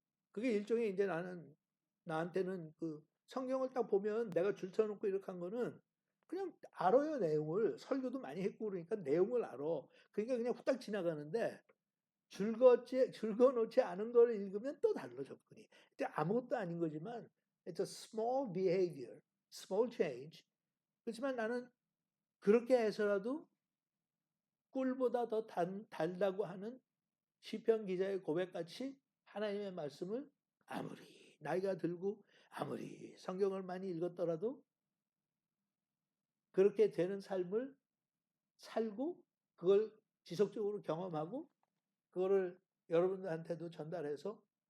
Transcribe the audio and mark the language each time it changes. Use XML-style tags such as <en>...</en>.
<ko>그게 일종의 이제 나한테는 그 성경을 딱 보면 내가 줄쳐놓고 이렇게 한 거는 그냥 알아요, 내용을. 설교도 많이 했고 그러니까 내용을 알아. 그러니까 그냥 후딱 지나가는데 즐거놓지 않은 걸 읽으면 또 달라 접근이. 아무것도 아닌 거지만</ko> <en>it's a small behavior, small change.</en> <ko>그렇지만 나는 그렇게 해서라도 꿀보다 더 달다고 하는 시편 기자의 고백같이 하나님의 말씀을 아무리 나이가 들고 아무리 성경을 많이 읽었더라도 그렇게 되는 삶을 살고 그걸 지속적으로 경험하고 그거를 여러분들한테도 전달해서</ko>